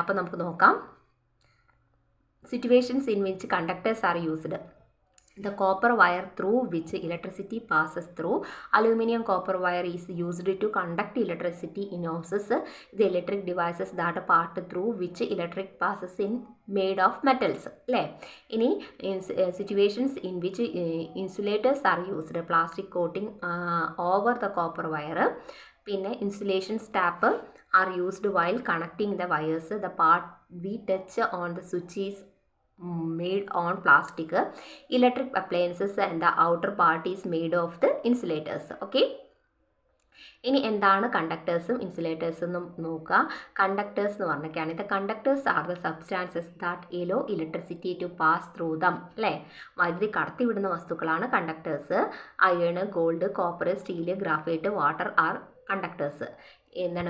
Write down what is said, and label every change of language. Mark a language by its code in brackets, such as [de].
[ml] അപ്പോൾ നമുക്ക് നോക്കാം. [en] Situations in which conductors are used. The copper wire through which electricity passes through. Aluminum copper wire is used to conduct electricity in houses. The electric devices that part through which electric passes in made of metals. [ml] അല്ലേ? ഇനി [en] situations in which insulators are used. Plastic coating over the copper wire. [ml] പിന്നെ [en] Insulation strap are used while connecting the wires. The part we touch on the switch is made on plastic. Electric appliances and the outer part is made of the insulators. Okay. [ml] ഇനി എന്താണ് കണ്ടക്ടേഴ്സും ഇൻസുലേറ്റേഴ്സും എന്നും നോക്കുക. Conductors എന്ന് പറഞ്ഞൊക്കെയാണ്. [en] The conductors are the substances that allow electricity to pass through them. [ml] അല്ലേ? വൈദ്യുതി കടത്തിവിടുന്ന വസ്തുക്കളാണ് conductors. [en] Iron, gold, copper, steel, graphite, water are conductors. [ml] എന്താണ്?